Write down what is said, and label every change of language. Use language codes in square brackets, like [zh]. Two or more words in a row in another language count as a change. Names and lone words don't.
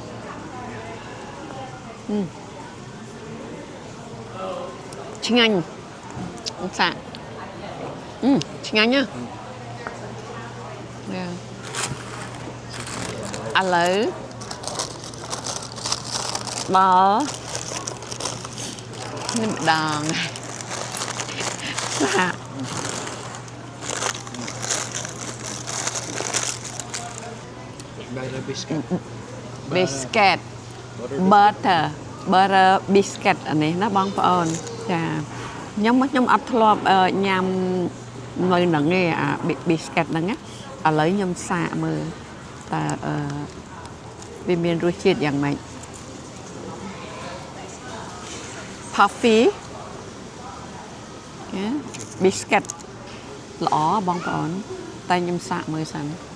[km] ឆ្ងាញ់សាកឆ្ងាញ់ណាឥឡូវដល់នេះម្ដងសាក [en] Butter biscuit. biscuit butter butter biscuit [km] អានេះណាបងប្អូនចាខ្ញុំអត់ធ្លាប់ញ៉ាំនៅហ្នឹងទេអា biscuit ហ្នឹងណាឥឡូវខ្ញុំសាកមើលតើវាមានរសជាតិយ៉ាងម៉េច [en] puffy biscuit [km] ល្អបងប្អូនតែខ្ញុំសាកមើលសិន